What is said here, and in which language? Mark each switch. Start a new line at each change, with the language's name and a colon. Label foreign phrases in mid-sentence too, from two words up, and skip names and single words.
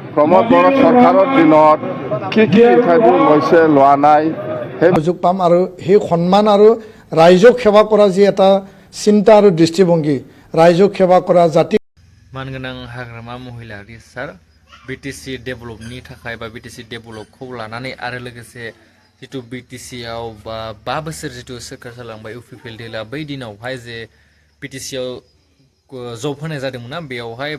Assamese: প্ৰমোদ বড়ো চৰকাৰৰ দিনত কি ইণ্টাৰভিউ লৈছে লোৱা নাই সেই সুযোগ পাম আৰু সেই সন্মান আৰু ৰাইজক সেৱা কৰা যি এটা চিন্তা আৰু দৃষ্টিভংগী ৰাইজক সেৱা কৰা জাতি
Bodo: मानगोनां हाग्रामा महिलारि सार
English: BTC develop
Bodo: थाखाय बा
English: BTC develop
Bodo: लानानै आरो लोगोसे जितु बिटिसि आव बा 5 बोसोर जितु सोरखार जालांबाय इउपिपिएल बै दिनावहाय जे बिटिसि आव जब होनाय जादोंमोन ना बेयावहाय